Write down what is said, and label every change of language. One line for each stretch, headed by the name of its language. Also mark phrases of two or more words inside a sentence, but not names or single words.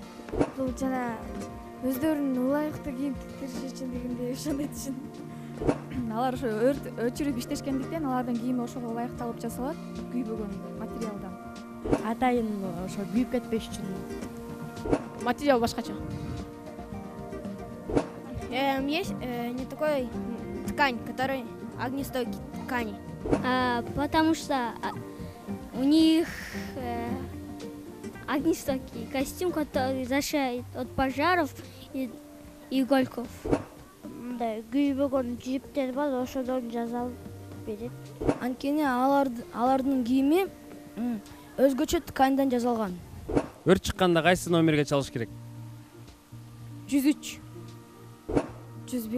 Kyrgyz: Бул жана өздөрүнүн ылайыктуу кийим тигиши үчүн дегендей ошондой түшүн. Алар ошо өрт өчүрүп иштешкендиктен алардын кийими ошого ылайыкталып жасалат, күйбөгөн материалдан. Атайын ошо күйүп кетпеш үчүн материал башкача.
Russian: Есть не такой ткань, который огнестойкий ткани. Потому что у них огнестойкий костюм, который защищает от пожаров и игольков.
Kyrgyz: Мындай күйбөгөн жиптер бар, ошодон жасалып берет. Анткени алардын кийими өзгөчө тканьдан жасалган. Өрт чыкканда кайсы номерге чалыш керек? 103. 101.